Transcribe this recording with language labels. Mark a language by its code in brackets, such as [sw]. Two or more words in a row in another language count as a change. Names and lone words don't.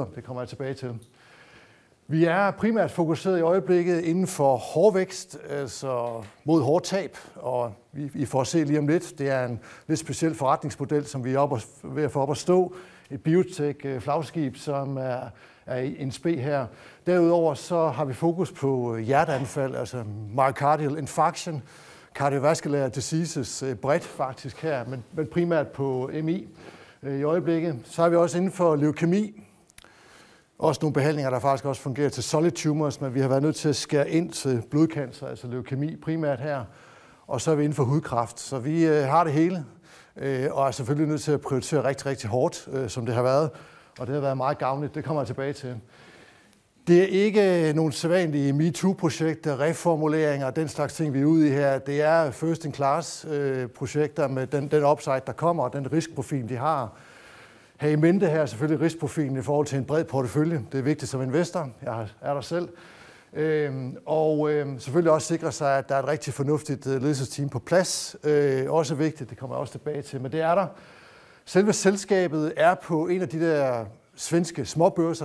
[da] Det kommer jeg tilbage til. Vi er primært fokuseret i øjeblikket inden for hårvækst, altså mod hårtab, og I får se lige om lidt. Det er en lidt speciel forretningsmodel, som vi er ved at få op at stå. Et biotech-flagskib, som er i en spe her. Derudover så har vi fokus på hjerteanfald, altså [en] myocardial infarction, cardiovascular diseases [da] bredt faktisk her, men primært på MI i øjeblikket. Så har vi også inden for leukemi, også nogle behandlinger, der faktisk også fungerer til [en] solid tumors, [da] men vi har været nødt til at skære ind til blodcancer, altså leukemi primært her, og så er vi inden for hudkræft. Så vi har det hele, og er selvfølgelig nødt til at prioritere rigtig, rigtig hårdt, som det har været, og det har været meget gavnligt. Det kommer jeg tilbage til. Det er ikke nogle sædvanlige MeToo-projekter, reformuleringer og den slags ting, vi er ude i her. Det er first-in-class-projekter med den upside, der kommer, og den riskprofil, de har. Ha' i mente her selvfølgelig riskprofilen i forhold til en bred portefølje. Det er vigtigt som investor. Jeg er der selv. Og selvfølgelig også sikre sig, at der er et rigtig fornuftigt ledelsesteam på plads. Også vigtigt, det kommer jeg også tilbage til, men det er der. Selve selskabet er på en af de der svenske småbørser.